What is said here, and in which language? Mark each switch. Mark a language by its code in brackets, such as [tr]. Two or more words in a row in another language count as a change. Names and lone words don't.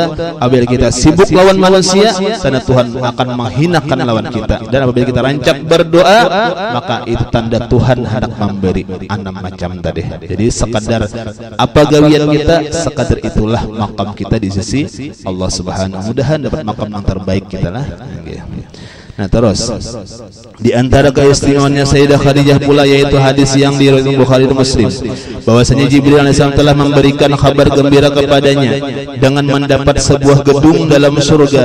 [bjn] Apabila kita sibuk lawan manusia tanda Tuhan akan menghinakan lawan kita. Dan apabila kita rancak berdoa maka itu tanda Tuhan hendak memberi 6 macam tadi. Jadi sekadar apa gawian kita sekadar itulah makam kita di sisi Allah Subhanahu. Mudahan dapat makam yang terbaik kita lah. Nah terus di antara keistimewaannya Sayyidah Khadijah pula yaitu hadis yang diriwayatkan Bukhari dan Muslim bahwasanya Jibril alaihissalam telah memberikan kabar gembira kepadanya dengan mendapat sebuah gedung dalam surga.